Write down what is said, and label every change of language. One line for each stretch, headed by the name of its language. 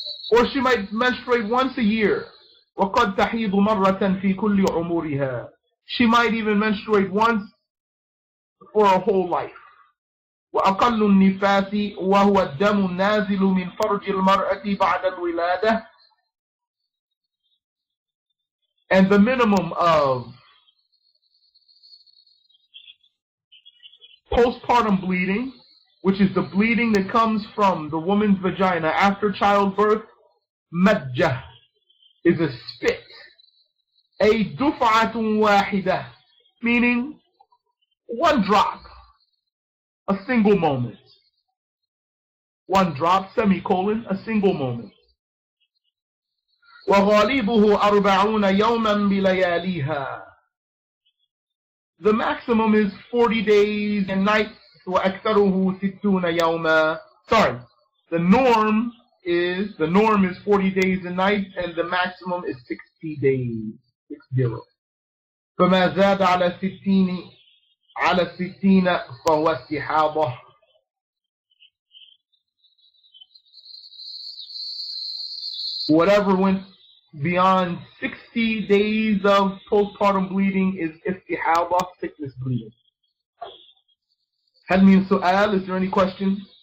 English: Or she might menstruate once a year.
Arabic: وَقَدْ تَحِيضُ مَرَّةً فِي كُلِّ عُمُرِهَا.
English: She might even menstruate once for a whole life.
Arabic: وَأَقَلُّ النِّفَاسِ وَهُوَ الدَّمُ النَّازِلُ مِنْ فَرْجِ الْمَرْأَةِ بَعْدَ الْوِلَادَةِ.
English: And the minimum of postpartum bleeding, which is the bleeding that comes from the woman's vagina after childbirth, majjah, is a spit. A duf'atun wahidah, meaning one drop, a single moment. One drop, semicolon, a single moment.
Arabic: وَغَالِبُهُ أَرْبَعُونَ يَوْمًا بِلَيَالِيهَا.
English: The maximum is 40 days and nights.
Arabic: وَأَكْثَرُهُ سِتُّونَ يَوْمًا.
English: Sorry, the norm is 40 days and nights, and the maximum is 60 days. 60.
Arabic: فَمَا زَادَ عَلَى الستين فَهُوَ استحاضة.
English: Whatever went beyond 60 days of postpartum bleeding is istihaba, sickness bleeding.
Arabic: هل من سؤال?
English: Is there any questions?